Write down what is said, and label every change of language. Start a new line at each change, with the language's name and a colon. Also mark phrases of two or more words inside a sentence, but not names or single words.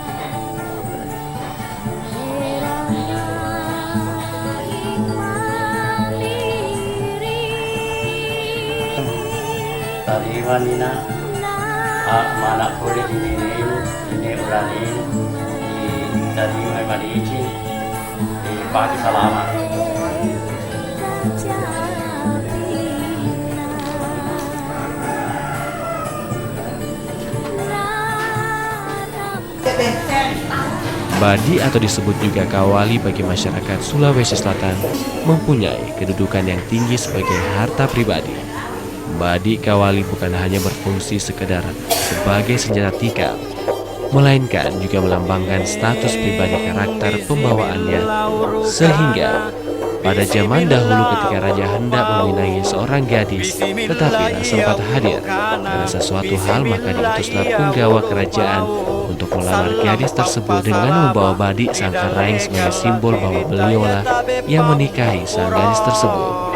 Makasar: Tarima nina manakku ini uranin tarima marici di pagi salamat.
Indonesian: Badi atau disebut juga kawali bagi masyarakat Sulawesi Selatan mempunyai kedudukan yang tinggi sebagai harta pribadi. Badi kawali bukan hanya berfungsi sekedar sebagai senjata tikar, melainkan juga melambangkan status pribadi karakter pembawaannya, sehingga pada zaman dahulu ketika raja hendak meminangi seorang gadis tetapi tak sempat hadir karena sesuatu hal, maka diutuslah punggawa kerajaan untuk melamar gadis tersebut dengan membawa badik sang karaeng sebagai simbol bahwa beliaulah yang menikahi sang gadis tersebut.